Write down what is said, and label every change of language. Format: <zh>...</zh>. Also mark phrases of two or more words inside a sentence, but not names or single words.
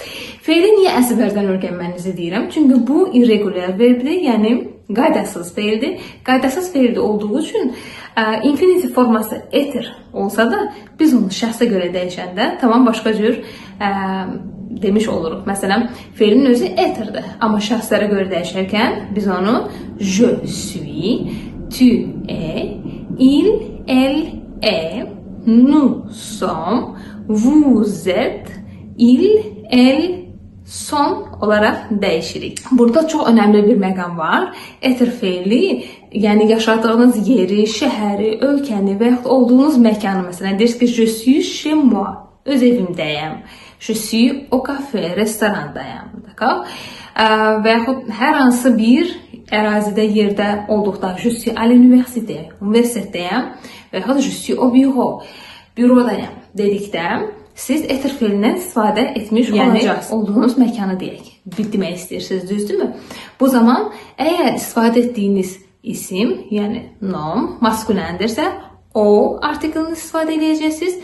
<az>Feili niyə əzbərdən öyrənmənizi deyirəm? Çünki bu irregular verbdir, yəni qaydasız feildir. Qaydasız feildə olduğu üçün infinitiv forması être olsa da biz onu şəxsə görə dəyişəndə tamam başqa cür demiş oluruq. Məsələn, feilin özü être-dir. Amma şəxslərə görə dəyişərkən biz onu</az> <fr>je suis, tu es, il, elle est, nous sommes, vous êtes, il, elle, son</fr> <az>olaraq dəyişirik. Burada çox önəmli bir məqam var. Être feili, yəni yaşadığınız yeri, şəhəri, ölkəni və yaxud olduğunuz məkanı, məsələn, deyirsiniz ki,</az> <fr>je suis chez moi,</fr> <az>öz evimdəyəm.</az> <fr>Je suis au café,</fr> <az>restorandayam. Və yaxud hər hansı bir ərazidə, yerdə olduqda,</az> <fr>je suis à l'université,</fr> <az>universitetdəyəm və yaxud</az> <fr>je suis au bureau,</fr> <az>bürodayam dedikdə, siz être feilindən istifadə etmiş olacaqsınız. Olduğunuz məkanı deyək. Demək istəyirsiniz, düzdürmü? Bu zaman əgər istifadə etdiyiniz isim, yəni nom, maskulindirsə, o artiklini istifadə edəcəksiniz.</az>